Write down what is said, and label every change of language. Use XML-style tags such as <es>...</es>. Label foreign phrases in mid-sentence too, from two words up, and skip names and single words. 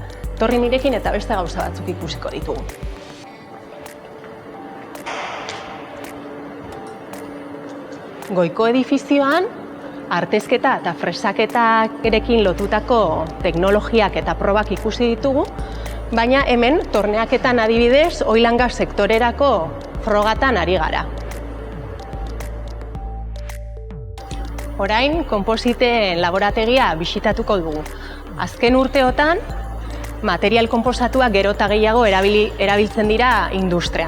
<eu>Torri nirekin eta beste gauza batzuk ikusiko ditugu. Goiko edifizioan, artezketa eta fresaketarekin lotutako teknologiak eta probak ikusi ditugu, baina hemen torneaketan adibidez</eu> <en>oil and gas</en> <eu>sektorerako frogatan ari gara. Orain, konpositeen laborategia bisitatuko dugu. Azken urteotan, material konposatuak gero eta gehiago erabiltzen dira industrian.</eu>